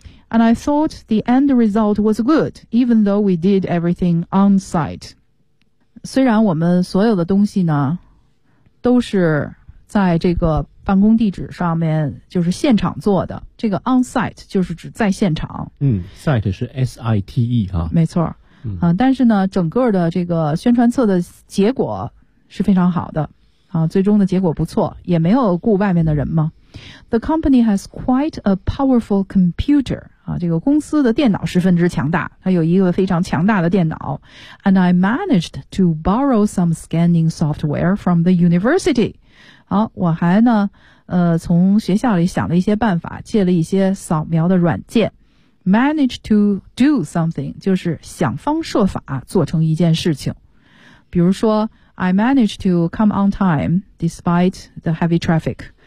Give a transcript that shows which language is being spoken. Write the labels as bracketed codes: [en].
[en] And I thought the end result was good, even though we did everything on site. [zh] 虽然我们所有的东西呢，都是在这个办公地址上面，就是现场做的。这个 on site 就是指在现场。嗯 ，site 是 SITE 哈、啊。没错。啊、但是呢整个的这个宣传册的结果是非常好的啊，最终的结果不错，也没有雇外面的人嘛。 [en] The company has quite a powerful computer [zh] 啊，这个公司的电脑十分之强大，它有一个非常强大的电脑。 [en] And I managed to borrow some scanning software from the university. [zh] 好，我还呢从学校里想了一些办法，借了一些扫描的软件。 [en] Manage to do something, [zh] 就是想方设法做成一件事情。比如说 [en] I managed to come on time despite the heavy traffic.